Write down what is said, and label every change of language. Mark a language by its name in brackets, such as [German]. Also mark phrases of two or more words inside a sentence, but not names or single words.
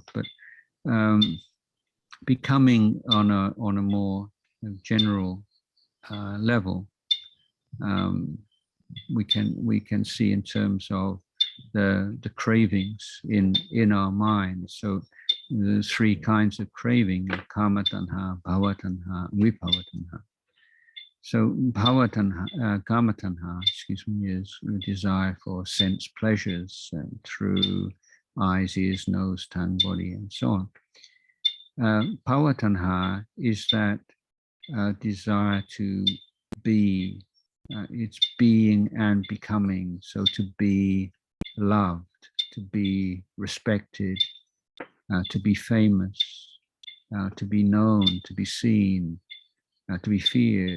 [English] But becoming on a more general level, we can see in terms of the cravings in our minds. So there's three kinds of craving: [Pali] kama tanha, bhava tanha, vibhava tanha. So bhava tanha, kama tanha, [English] is a desire for sense pleasures through eyes, ears, nose, tongue, body, and so on. Bhava tanha is that desire to be. It's being and becoming. So to be loved, to be respected, to be famous, to be known, to be seen, to be feared.